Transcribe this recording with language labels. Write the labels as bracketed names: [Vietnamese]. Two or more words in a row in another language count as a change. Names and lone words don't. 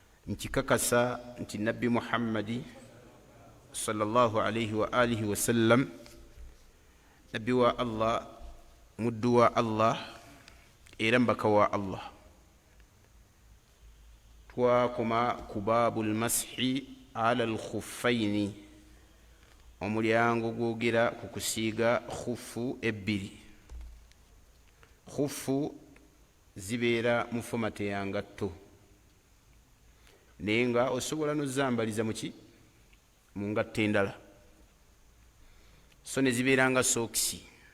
[Ganda] nkikakasa nti nabbi Muhammadi [Arabic] صلى الله عليه وآله وسلم [Ganda] nabbi wa Allah, muddu wa Allah era mbaka wa Allah. Twakoma ku [Arabic] باب المسح على الخفين, [Ganda] omulyango gwogera ku kusiiga khuffu ebbiri. Khuffu zibeera mu fomate ya ngatto, naye nga osobola n'ozambaliza mu ngatto endala, so ne zibeera nga sookisi.